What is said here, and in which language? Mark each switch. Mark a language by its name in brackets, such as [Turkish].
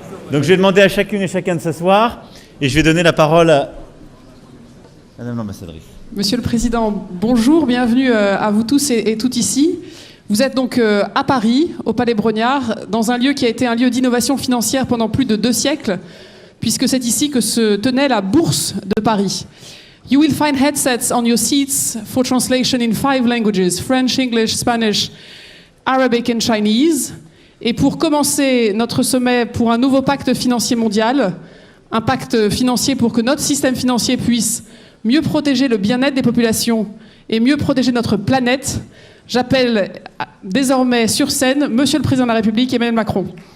[French] Donc je vais demander à chacune et chacun de s'asseoir et je vais donner la parole à Madame l'ambassadrice. Monsieur le Président, bonjour, bienvenue à vous tous et toutes ici. Vous êtes donc à Paris, au Palais Brognard, dans un lieu qui a été un lieu d'innovation financière pendant plus de 2 siècles, puisque c'est ici que se tenait la Bourse de Paris. [English] You will find headsets on your seats for translation in 5 languages, French, English, Spanish, Arabic and Chinese. [French] Et pour commencer notre sommet pour un nouveau pacte financier mondial, un pacte financier pour que notre système financier puisse mieux protéger le bien-être des populations et mieux protéger notre planète, j'appelle désormais sur scène Monsieur le Président de la République, Emmanuel Macron.